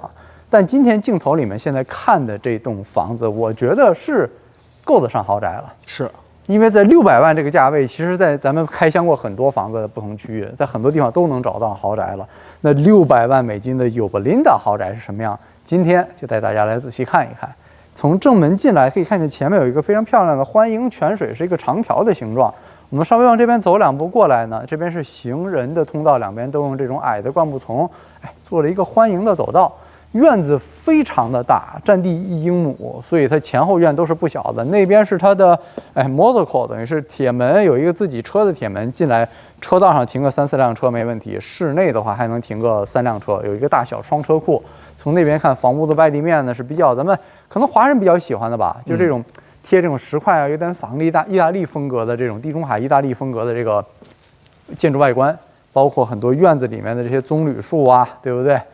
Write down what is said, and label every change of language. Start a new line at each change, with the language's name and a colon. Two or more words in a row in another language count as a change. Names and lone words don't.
Chinese: 但今天鏡頭裡面現在看的這棟房子，我覺得是夠得上豪宅了。是，因為在600萬這個價位，其實在咱們開箱過很多房子的不同區域，在很多地方都能找到豪宅了。那600萬美金的尤伯林達豪宅是什麼樣？今天就帶大家來仔細看一看。從正門進來可以看見前面有一個非常漂亮的歡迎泉水，是一個長條的形狀。我們稍微往這邊走2步過來呢，這邊是行人的通道，兩邊都用這種矮的灌木叢，做了一個歡迎的走道。院子非常的大，佔地1英畝，所以它前後院都是不小的。那邊是它的
English: motor court，
Chinese: 等於是鐵門，有一個自己車的鐵門，進來車道上停個3-4輛車沒問題。室內的話還能停個3輛車，有一個大小雙車庫。從那邊看，房屋的外立面呢是比較咱們可能華人比較喜歡的吧，就這種貼這種石塊啊，有點仿意大利風格的這種地中海意大利風格的這個建築外觀，包括很多院子裡面的這些棕櫚樹啊，對不對？